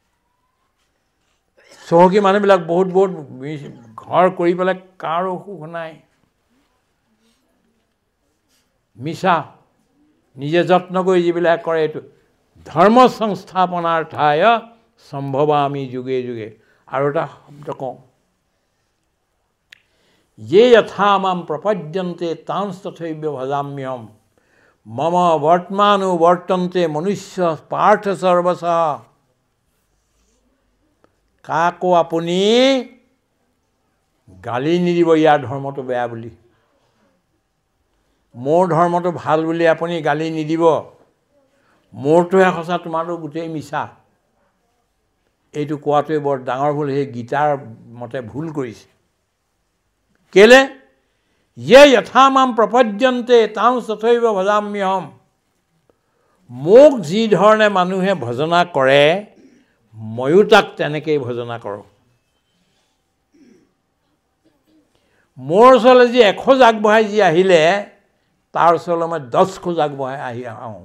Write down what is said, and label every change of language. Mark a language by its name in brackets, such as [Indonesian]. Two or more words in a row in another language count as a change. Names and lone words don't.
[Assamese] চহকী মানুহবিলাক বহুত ঘৰ কৰি পেলাই কাৰো সুখ নাই মিছা নিজে যত্ন কৰি যিবিলাক কৰে এইটো ধৰ্ম সংস্থাপনাৰ ঠাই সম্ভৱ আমি যুগে যুগে আৰু এটা শব্দ কওঁ [Sanskrit] ये यथा मां प्रपद्यन्ते तांस्तथैव भजाम्यहम् मम वर्तमानो वर्तन्ते मनुष्य पार्थ सर्वशः। [Assamese] কাকো আপুনি গালি নিদিব ইয়াৰ ধৰ্মটো বেয়া বুলি, মোৰ ধৰ্মটো ভাল বুলি আপুনি গালি নিদিব। মোৰটোহে সঁচা, তোমাৰটো গোটেই মিছা। এইটো কোৱাটোৱে বৰ ডাঙৰ ভুল। সেই গীতাৰ মতে ভুল কৰিছে। কেলে? [Sanskrit] ये यथा मां प्रपद्यन्ते तां तथैव भजाम्यहम्। [Assamese] মোক যি ধৰণে মানুহে ভজনা কৰে ময়ো তাক তেনেকেই ভজনা কৰোঁ। মোৰ ওচৰলৈ যি 1 খোজ আগবঢ়াই যি আহিলে তাৰ ওচৰলৈ মই 10 খোজ আগবঢ়াই আহোঁ।